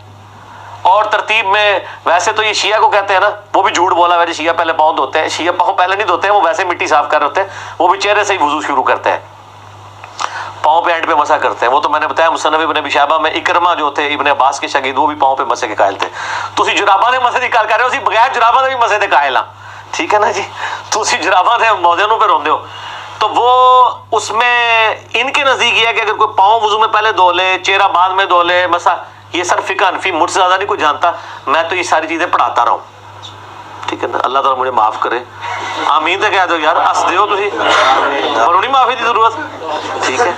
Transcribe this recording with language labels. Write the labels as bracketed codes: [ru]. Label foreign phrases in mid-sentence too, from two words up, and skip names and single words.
[ur] اور ترتیب میں ویسے تو یہ شیعہ کو کہتے ہیں نا، وہ بھی جھوٹ بولا ویسے شیعہ پہلے پاؤں دھوتے ہیں. شیعہ پاؤں پہلے نہیں دھوتے ہیں، وہ ویسے مٹی صاف کر رہے ہوتے ہیں، وہ بھی چہرے سے ہی وضو شروع کرتے ہیں، پاؤں پہ اینڈ پہ مسح کرتے ہیں. وہ تو میں نے بتایا مصنف ابن ابی شیبہ میں اکرمہ جو تھے ابن عباس کے شاگرد، وہ بھی پاؤں پہ مسح کے قائل تھے. [pa] تسی جراباں دے مسح دی گل کر رہے ہو، اسی بغیر جراباں دے بھی مسح دے قائل ہاں، ٹھیک ہے نا جی. تسی جراباں دے موزے نوں پہ روندے ہو. [ur] تو وہ اس میں ان کے نزدیک یہ ہے کہ اگر کوئی پاؤں وضو میں پہلے دھو لے، چہرہ بعد میں دھو لے، مسح، یہ سر فقہ حنفی، مجھ سے زیادہ نہیں کوئی جانتا، میں تو یہ ساری چیزیں پڑھاتا رہا ہوں، ٹھیک ہے نا. اللہ تعالیٰ مجھے معاف کرے، [pa] آمین تے کہہ دو یار، ہس دیو تسی، اور نہیں معافی دی ضرورت، ٹھیک ہے.